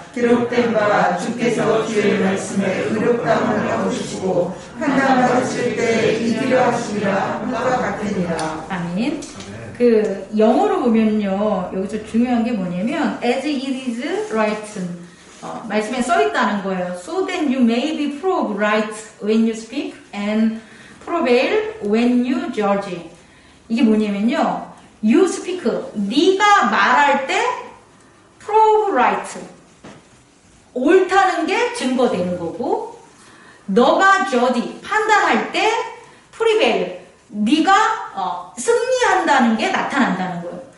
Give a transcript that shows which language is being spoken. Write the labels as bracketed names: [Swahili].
[Korean] 기록된 바 주께서 주의 말씀에 의롭다함을 얻으시고 판단받으실 때 이기려 하시리라 함과 같으니라. 아멘. 영어로 보면요, 여기서 중요한 게 뭐냐면 [English] as it is written, [Korean] 말씀에 써 있다는 거예요. [English] So that you may be proved right when you speak and prevail when you judge. [Korean] 이게 뭐냐면요, [English] you speak, [Korean] 네가 말할 때 [English] prove right, [Korean] 옳다는 게 증거되는 거고, 너가 judge, 판단할 때 prevail, 네가 승리한다는 게 나타난다는 거예요.